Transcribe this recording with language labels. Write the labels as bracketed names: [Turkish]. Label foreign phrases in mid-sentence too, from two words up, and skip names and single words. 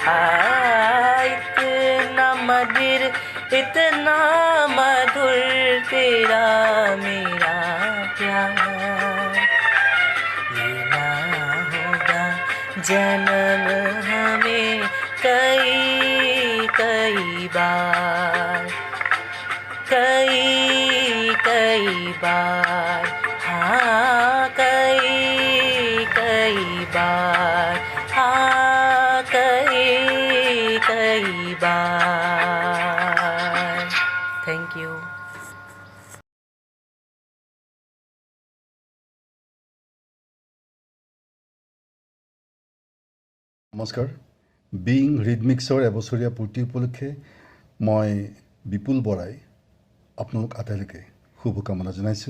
[Hindi] इतना मधुर तेरा मेरा प्यार लेना होगा जन्म हमें कई कई बार, कई कई बार। हाँ, कई कई बार। हाँ, कई कई बार। [English] thank you. [Assamese] নমস্কাৰ। বিং ৰিডমিক্সৰ এবছৰীয়া পূৰ্তি উপলক্ষে মই বিপুল বৰাই আপোনালোক আটাইলৈকে শুভকামনা জনাইছোঁ।